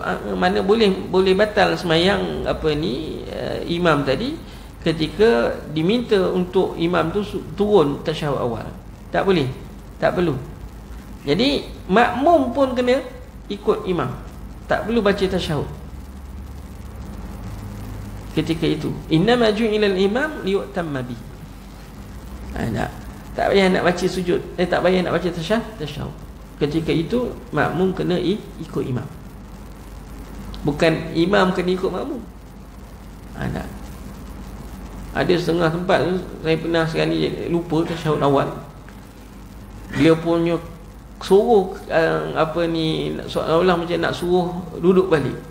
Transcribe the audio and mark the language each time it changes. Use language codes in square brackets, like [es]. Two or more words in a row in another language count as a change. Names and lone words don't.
[ms] Mana boleh batal semayang imam tadi ketika diminta untuk imam tu turun tasyahud awal. Tak boleh, tak perlu. Jadi makmum pun kena ikut imam, tak perlu baca tasyahud ketika itu. [ar] إنما جعل الإمام ليؤتم به. [ms] Tak payah nak baca sujud, tak payah nak baca tasyahud. Ketika itu makmum kena ikut imam, bukan imam kena ikut makmum. Ada setengah tempat tu, saya pernah sekali lupa tasyahud awal, dia punya suruh seolah macam nak suruh duduk balik.